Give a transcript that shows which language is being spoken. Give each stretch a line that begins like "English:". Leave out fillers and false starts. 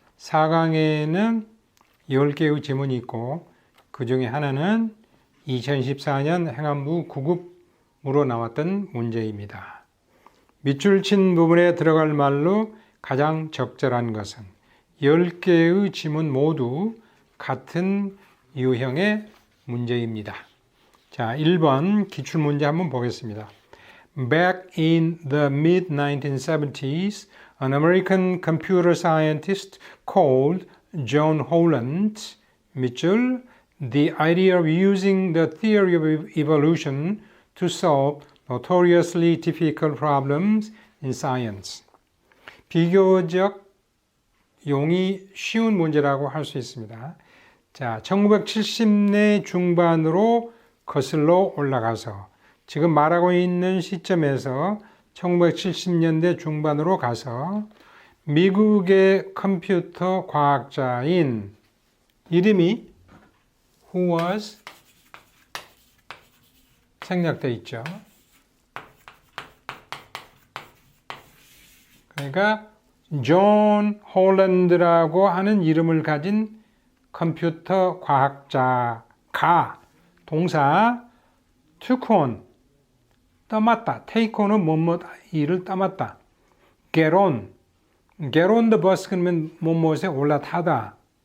Korean: 4강에는 10개의 지문이 있고 그 중에 하나는 2014년 행안부 9급으로 나왔던 문제입니다. 밑줄 친 부분에 들어갈 말로 가장 적절한 것은 10개의 지문 모두 같은 유형의 문제입니다. 자, 1번 기출문제 한번 보겠습니다.
English: Back in the mid-1970s, an American computer scientist called John Holland,
Korean: 밑줄,
English: the idea of using the theory of evolution to solve notoriously difficult problems in science.
Korean: 비교적 용이 쉬운 문제라고 할 수 있습니다. 자, 1970년 중반으로 거슬러 올라가서 지금 말하고 있는 시점에서 1970년대 중반으로 가서 미국의 컴퓨터 과학자인 이름이
English: who was
Korean: 생략되어 있죠. 그러니까 존 홀랜드라고 하는 이름을 가진 컴퓨터 과학자가 동사
English: took on
Korean: 떠맡다.
English: take on
Korean: 은 뭐뭐 일을 떠맡다.
English: get on the bus
Korean: 그러면 뭐뭐에 올라타다.